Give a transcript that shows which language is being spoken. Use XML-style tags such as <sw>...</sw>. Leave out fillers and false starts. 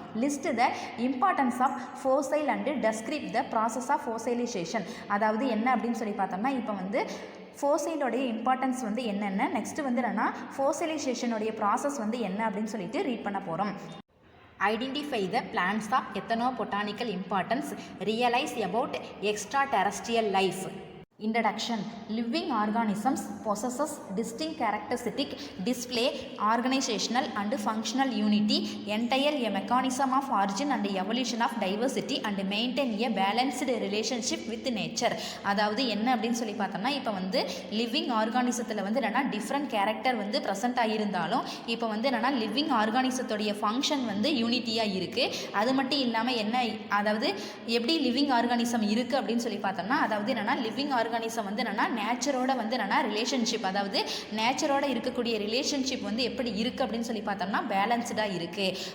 <ta>List the importance of ஃபோசைல் and describe the process of ஃபோசைலைசேஷன். அதாவது என்ன அப்படின்னு சொல்லி பார்த்தோம்னா இப்போ ஃபோசைலோடைய இம்பார்ட்டன்ஸ் என்னென்ன, நெக்ஸ்ட்டு என்னென்னா ஃபோசைலைசேஷனுடைய ப்ராசஸ் என்ன அப்படின்னு சொல்லிட்டு ரீட் பண்ண போகிறோம்.</ta> <en>Identify the plants of ethnobotanical importance. Realize about extraterrestrial life. Introduction. Living organisms possesses distinct characteristic, display organizational and functional unity, entail a mechanism of origin and evolution of diversity and maintain a balanced relationship with nature.</en> <ta>அதாவது என்ன அப்படின்னு சொல்லி பார்த்தோம்னா இப்போ living ஆர்கானிசத்தில் என்னென்னா different character present ஆகியிருந்தாலும் இப்போ என்னென்னா living ஆர்கானிசத்துடைய function யூனிட்டியாக இருக்குது. அது மட்டும் இல்லாமல் என்ன, அதாவது எப்படி லிவிங் ஆர்கானிசம் இருக்குது அப்படின்னு சொல்லி பார்த்தோம்னா அதாவது என்னென்னா லிவிங் ஆர்கானிசம் என்னன்னா நேச்சரோட என்னன்னா ரிலேஷன்ஷிப், அதாவது நேச்சரோட இருக்கக்கூடிய ரிலேஷன்ஷிப் எப்படி இருக்குது அப்படின்னு சொல்லி பார்த்தோம்னா பேலன்ஸ்டாக இருக்குது.</ta>